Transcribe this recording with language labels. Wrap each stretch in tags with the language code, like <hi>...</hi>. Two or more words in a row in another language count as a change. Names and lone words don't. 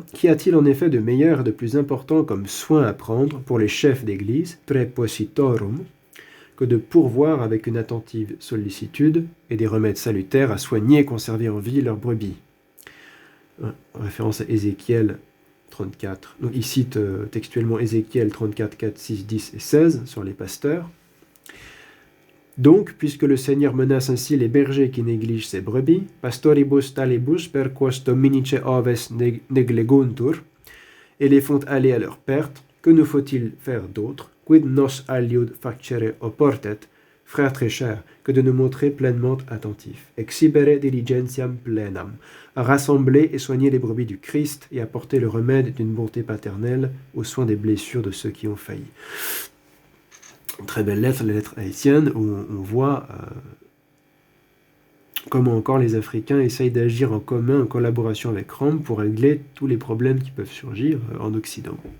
<fr>Qu'y a-t-il en effet de meilleur et de plus important comme soin à prendre pour les chefs d'église, prepositorum, que de pourvoir avec une attentive sollicitude et des remèdes salutaires à soigner et conserver en vie leurs brebis. En référence à Ézéchiel 34. Donc, il cite textuellement Ézéchiel 34, 4, 6, 10 et 16 sur les pasteurs. Donc, puisque le Seigneur menace ainsi les bergers qui négligent ses brebis,</fr> <la>pastoribus talibus per quos dominice oves negleguntur,</la> <fr>et les font aller à leur perte, que nous faut-il faire d'autre?</fr> <la>Quid nos aliud facere oportet,</la> <fr>frères très chers, que de nous montrer pleinement attentifs.</fr> <la>Exhibere diligentiam plenam,</la> <fr>à rassembler et soigner les brebis du Christ et apporter le remède d'une bonté paternelle aux soins des blessures de ceux qui ont failli. Une très belle lettre, la lettre à Étienne, où on voit comment encore les Africains essayent d'agir en commun, en collaboration avec Rome, pour régler tous les problèmes qui peuvent surgir en Occident.</fr>